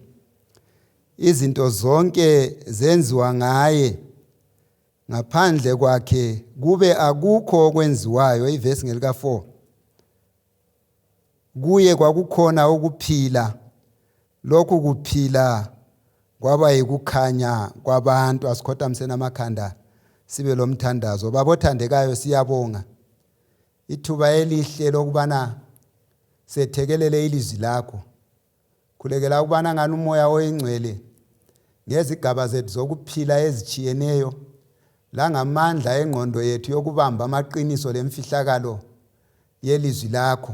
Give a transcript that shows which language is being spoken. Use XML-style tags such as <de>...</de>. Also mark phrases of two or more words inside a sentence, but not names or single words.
<nd>Izinto zonke zenziwa ngaye. Ngaphandle kwakhe kube akukho okwenziwayo. Ivesi ngelika 4. Kuye kwakukhona ukuphila. Lokhu kuphila kwaba yikukhanya kwabantu. Asikhothamseni amakhanda sibe lomthandazo. Babothandekayo siyabonga ithuba elihle lokubana sethekelele ilizwi lakho. Khulekela ukubana ngani umoya oyingcwele ngezigaba zethu zokuphila ezijiyeneyo la ngamandla engqondo yethu yokubamba amaqiniso lemfihlakalo yelizwi lakho.</nd>